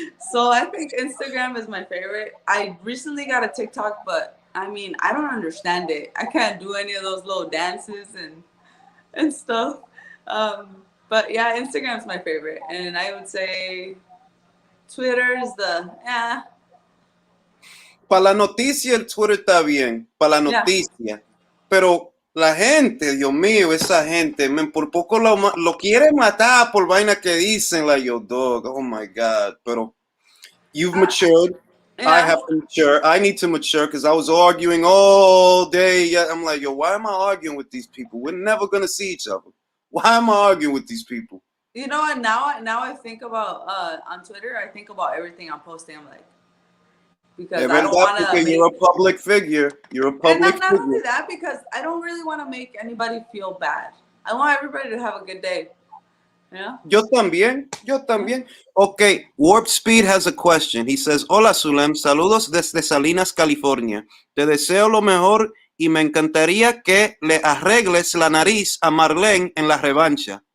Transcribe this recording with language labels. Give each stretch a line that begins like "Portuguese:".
English: So I think Instagram is my favorite. I recently got a TikTok, but I mean, I don't understand it. I can't do any of those little dances and stuff. But yeah, Instagram's my favorite. And I would say Twitter is
Spanish: Para la noticia el Twitter está bien, para la noticia.
English: Yeah.
Spanish: Pero la gente, Dios mío, esa gente,
English: man,
Spanish: por poco lo quiere matar por vaina que dicen,
English: like, yo, dog, oh my God.
Spanish: Pero
English: you've matured. Yeah. I have to mature. I need to mature because I was arguing all day. I'm like, yo, why am I arguing with these people? We're never going to see each other. Why am I arguing with these people? You know what? Now I think about on Twitter. I think about everything I'm posting. I'm like, because I don't want to. You're a public figure. You're a public figure. Not only that, because I don't really want to make anybody feel bad. I want everybody to have a good day. Yeah.
Spanish: Yo también.
English: Okay, Warp Speed has a question. He says,
Spanish: "Hola Sulem, saludos desde Salinas, California. Te deseo lo mejor y me encantaría que le arregles la nariz a Marlene en la revancha."